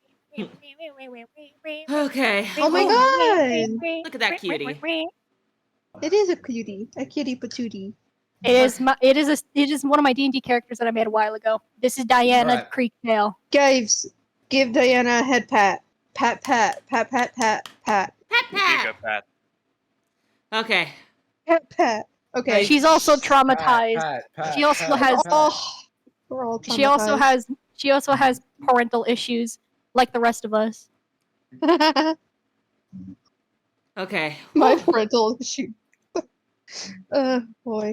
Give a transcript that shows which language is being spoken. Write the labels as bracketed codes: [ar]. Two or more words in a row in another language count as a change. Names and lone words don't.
[en] Okay. Oh my god! Look at that cutie. It is a cutie patootie. It is one of my D&D characters that I made a while ago. This is Diana Right. Creektail. Guys, give Diana a head pat. Pat, pat, pat, pat, pat, pat, Pat, pat. Giga Pat. Okay. pat, pat. Okay. She's also traumatized. Pat, She also pat, has- pat. Oh, we're all She also traumatized. has parental issues like the rest of us. Okay. My parental issue. Boy.